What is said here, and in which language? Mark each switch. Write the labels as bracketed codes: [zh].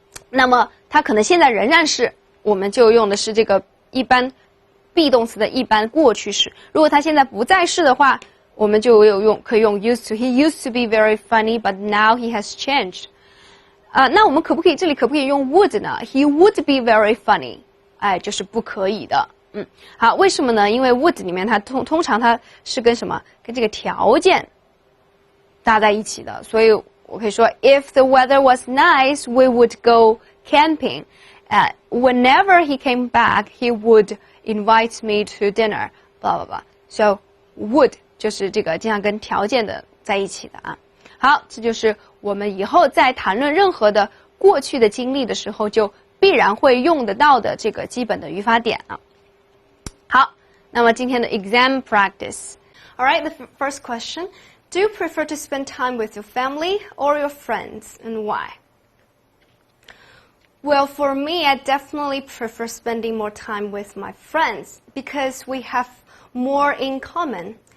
[zh] 那么他可能现在仍然是，我们就用的是这个一般 be 动词的一般过去式。如果他现在不在世的话，我们就可以用 used to。 [en] He used to be very funny, but now he has changed。那我们这里可不可以用 would 呢？He would be very funny。 [zh] 就是不可以的。好，为什么呢？因为 would 里面它通常它是跟什么？跟这个条件搭在一起的。 [en] 所以我可以说，If the weather was nice, we would go camping. Whenever he came back, he would invite me to dinner. Blah blah blah. [zh] So would 就是这个经常跟条件的在一起的啊。好，这就是我们以后在谈论任何的过去的经历的时候，就必然会用得到的这个基本的语法点啊。好，那么今天的 exam practice. [en] All right, the first question. Do you prefer to spend time with your family or your friends, and why? Well, for me, I definitely prefer spending more time with my friends because we have more in common.